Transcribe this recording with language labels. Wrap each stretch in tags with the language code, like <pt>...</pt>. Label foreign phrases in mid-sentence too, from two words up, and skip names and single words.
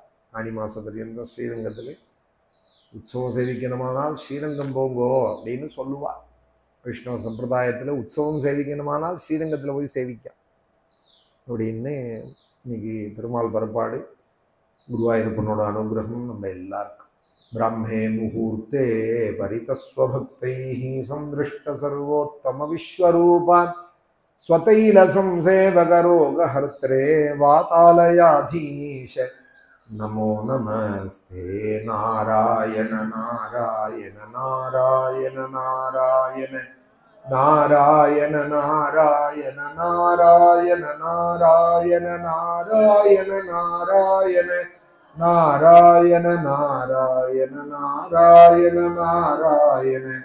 <ta>ஆடி மாதம் பரியந்தம் ஸ்ரீரங்கத்தில் உற்சவம் சேவிக்கணுமானால் ஸ்ரீரங்கம் போங்கோ அப்படின்னு சொல்லுவார். வைஷ்ணவ சம்பிரதாயத்தில் உற்சவம் சேவிக்கணுமானால் ஸ்ரீரங்கத்தில் போய் சேவிக்க அப்படின்னு. இன்னைக்கு பெருமாள் பரப்பாடு. குருவாயூரப்பனோட அனுகிரகம் நம்ம எல்லாருக்கும்.</ta> <sa>ब्राह्मे मुहूर्ते परितस्वभक्तैः संदृष्ट सर्वोत्तम विश्वरूप स्वतैल संसेवकरोगहर्त्रे वातालयाधीश नमो नमस्ते। नारायण नारायण नारायण नारायण नारायण नारायण नारायण नारायण नारायण नारायण नारायण नारायण नारायण नारायण</sa>